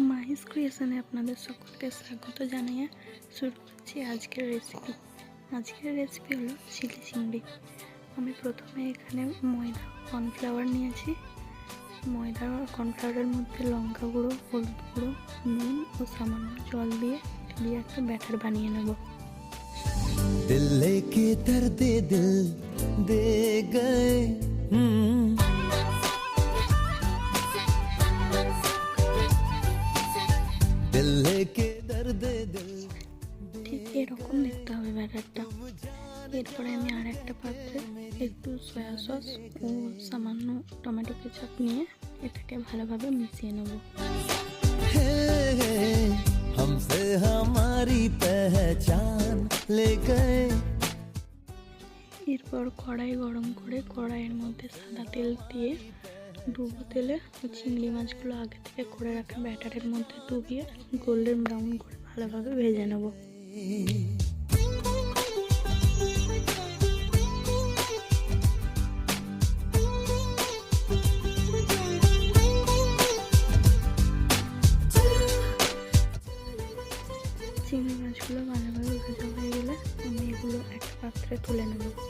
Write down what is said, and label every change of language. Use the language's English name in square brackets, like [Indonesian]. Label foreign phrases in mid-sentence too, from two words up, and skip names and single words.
[Bangla] মিস ক্রিয়েশনে আপনাদের সকলকে স্বাগত জানিয়ে শুরু করছি আজকের রেসিপি। আজকের রেসিপি হলো চিলি চিংড়ি। আমি প্রথমে এখানে ময়দা কর্নফ্লাওয়ার নিয়েছি। ময়দা কর্নফ্লাওয়ারের মধ্যে লঙ্কা গুঁড়ো, হলুদ গুঁড়ো, নুন ও সামান্য জল দিয়ে একটা ব্যাটার বানিয়ে নেব। [Hindi] दिल लेके दर्दे दिल दे गए दिल लेके दर्दे दिल [Bangla] ঠিক এরকম দেখতে হবে ব্যাটারটা। এরপরে আমি আর একটা পাত্রে একটু [English] soya sauce [Bangla] ও সামান্য [English] tomato ketchup [Bangla] নিয়ে এটাকে ভালোভাবে মিশিয়ে নেব। [Hindi] हमसे हमारी पहचान ले गए। [Bangla] এরপর কড়াই গরম করে কড়াইয়ের মধ্যে সাদা তেল দিয়ে ডুবো তেলে চিংড়ি মাছগুলো আগে থেকে করে রাখা ব্যাটারের মধ্যে ডুবিয়ে [English] golden brown [Bangla] করে ভালোভাবে ভেজে নেব। চিংড়ি মাছগুলো ভালোভাবে ভাজা হয়ে গেলে আমি এগুলো একটা পাত্রে তুলে নেব।